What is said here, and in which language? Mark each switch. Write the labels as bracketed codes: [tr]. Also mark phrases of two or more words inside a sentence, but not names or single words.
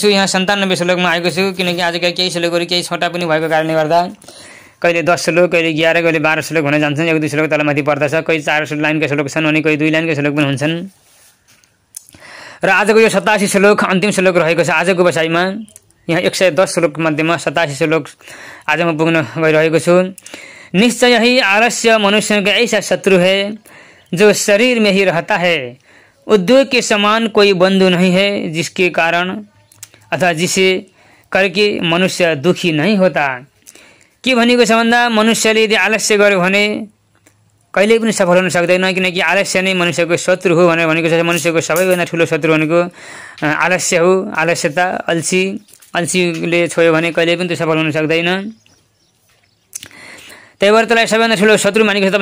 [ne] यहाँ 97 श्लोकमा आएको छु, किनकि आजका केही श्लोकहरू केही छोटा पनि भएको कारणले गर्दा कहिले 10 श्लोक, कहिले 11, कहिले 12 श्लोक हुन जान्छन्। 1-2 श्लोक तलमाथि पर्दछ। कोही 4 लाइनका श्लोक छन् भने कोही 2 लाइनका श्लोक पनि हुन्छन्। र आजको यो 87 श्लोक अन्तिम श्लोक रहेको छ आजको बसाइमा। यहाँ 110 श्लोक मध्येमा 87 श्लोक आज म पुग्न गइरहेको छु। [hi] निश्चय ही आलस्य मनुष्य का ऐसा शत्रु है जो शरीर में ही रहता है। उद्योग के समान कोई बंधु नहीं है जिसके कारण अथवा जिसे करके मनुष्य दुखी नहीं होता। [ne] के भनेको छ भन्दा मनुष्यले यदि आलस्य गर्यो भने कहिले पनि सफल हुन सक्दैन, किनकि आलस्य नै मनुष्यको शत्रु हो भनेर भनेको छ। मनुष्यको सबैभन्दा ठुलो शत्रु भनेको आलस्य हो। आलस्यता, अल्छीले छोयो भने कहिले पनि त्यो सफल हुन सक्दैन। त्यही भएर त्यसलाई सबैभन्दा ठुलो शत्रु मानेको छ।